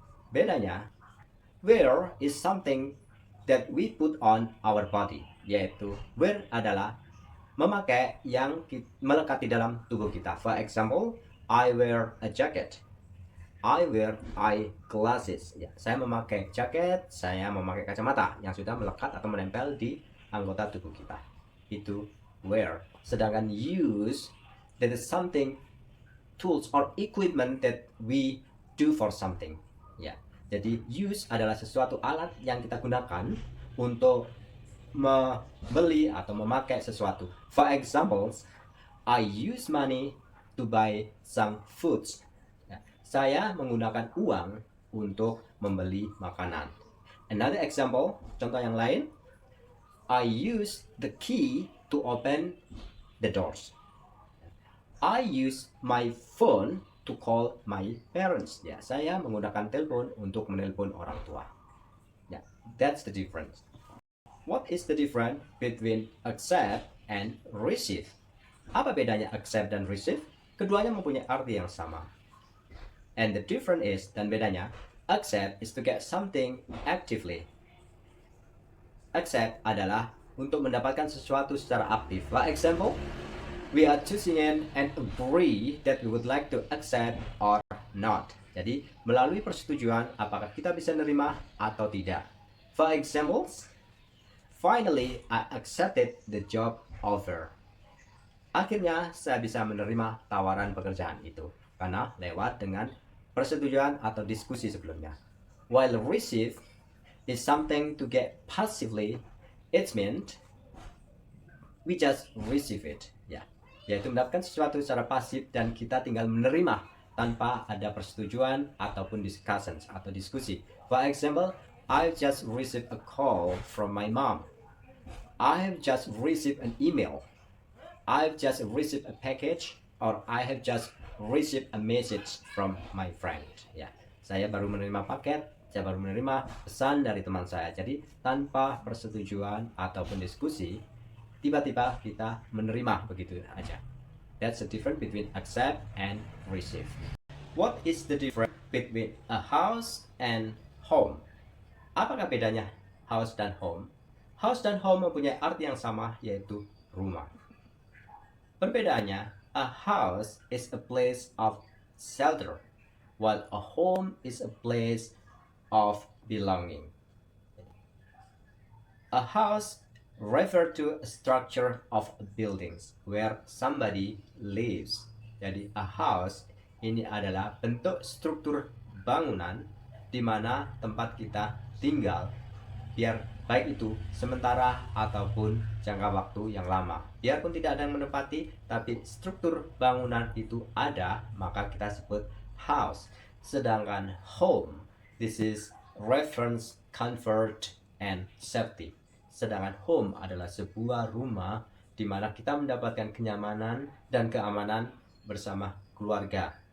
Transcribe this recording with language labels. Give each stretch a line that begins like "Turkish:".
Indonesian: Bedanya,
English: wear is something that we put on our body,
Indonesian: yaitu wear adalah memakai yang melekat di dalam tubuh kita.
English: For example, I wear a jacket. I wear eyeglasses.
Indonesian: Ya, saya memakai jaket, saya memakai kacamata yang sudah melekat atau menempel di anggota tubuh kita. Itu wear. Sedangkan
English: use, that is something, tools or equipment that we do for something.
Indonesian: Ya, jadi use adalah sesuatu alat yang kita gunakan untuk membeli atau memakai sesuatu.
English: For example, I use money to buy some foods.
Indonesian: Saya menggunakan uang untuk membeli makanan.
English: Another example,
Indonesian: contoh yang lain,
English: I use the key to open the doors. I use my phone to call my parents.
Indonesian: Ya, saya menggunakan telepon untuk menelpon orang tua.
English: Ya, that's the difference. What is the difference between accept and receive?
Indonesian: Apa bedanya accept dan receive? Keduanya mempunyai arti yang sama.
English: And the difference is,
Indonesian: dan bedanya,
English: accept is to get something actively.
Indonesian: Accept adalah untuk mendapatkan sesuatu secara aktif.
English: For example, we are choosing and agree that we would like to accept or not.
Indonesian: Jadi, melalui persetujuan, apakah kita bisa menerima atau tidak.
English: For example, finally, I accepted the job offer.
Indonesian: Akhirnya, saya bisa menerima tawaran pekerjaan itu. Karena lewat dengan persetujuan atau diskusi sebelumnya.
English: While receive is something to get passively, it means we just receive it.
Indonesian: Ya, yaitu mendapatkan sesuatu secara pasif dan kita tinggal menerima tanpa ada persetujuan ataupun discussions atau diskusi.
English: For example, I just received a call from my mom. I have just received an email. I've just received a package, or I have just received a message from my friend. Ya,
Indonesian: Saya baru menerima paket, saya baru menerima pesan dari teman saya. Jadi tanpa persetujuan ataupun diskusi, tiba-tiba kita menerima begitu aja.
English: That's the difference between accept and receive. What is the difference between a house and home?
Indonesian: Apakah bedanya house dan home? House dan home mempunyai arti yang sama, yaitu rumah. Perbedaannya,
English: a house is a place of shelter, while a home is a place of belonging. A house refer to a structure of buildings where somebody lives.
Indonesian: Jadi a house ini adalah bentuk struktur bangunan di mana tempat kita tinggal, biar baik itu sementara ataupun jangka waktu yang lama. Biarpun tidak ada yang menempati, tapi struktur bangunan itu ada, maka kita sebut house. Sedangkan
English: home, this is reference, comfort, and safety.
Indonesian: Sedangkan home adalah sebuah rumah di mana kita mendapatkan kenyamanan dan keamanan bersama keluarga.